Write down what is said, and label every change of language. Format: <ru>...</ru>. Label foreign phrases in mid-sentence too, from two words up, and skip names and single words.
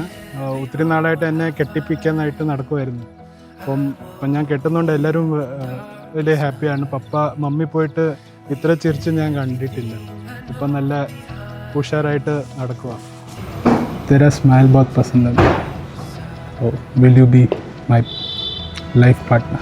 <ml>ഒത്തിരി നാളായിട്ട് എന്നെ കെട്ടിപ്പിക്കാനായിട്ട് നടക്കുമായിരുന്നു. അപ്പം ഞാൻ കെട്ടുന്നതുകൊണ്ട് എല്ലാവരും വലിയ ഹാപ്പിയാണ്. പപ്പ മമ്മി പോയിട്ട് ഇത്ര ചിരിച്ച് ഞാൻ കണ്ടിട്ടില്ല. ഇപ്പം നല്ല ഉഷാറായിട്ട് നടക്കുക.</ml> <hi>तेरा स्माइल बहुत पसंद है.</hi> <en>So will you be my life partner?</en>